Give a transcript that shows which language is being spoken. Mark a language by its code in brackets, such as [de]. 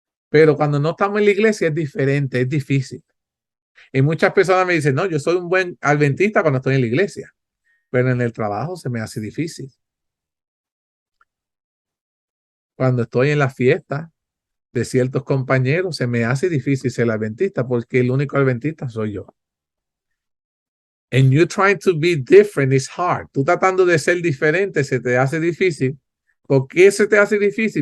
[es] Pero cuando no estamos en la iglesia es diferente, es difícil. Y muchas personas me dicen, no, yo soy un buen adventista cuando estoy en la iglesia, pero en el trabajo se me hace difícil. Cuando estoy en la fiesta de ciertos compañeros, se me hace difícil ser adventista porque el único adventista soy yo. [en] And you trying to be different is hard. [es] Tú tratando de ser diferente se te hace difícil. ¿Por qué se te hace difícil?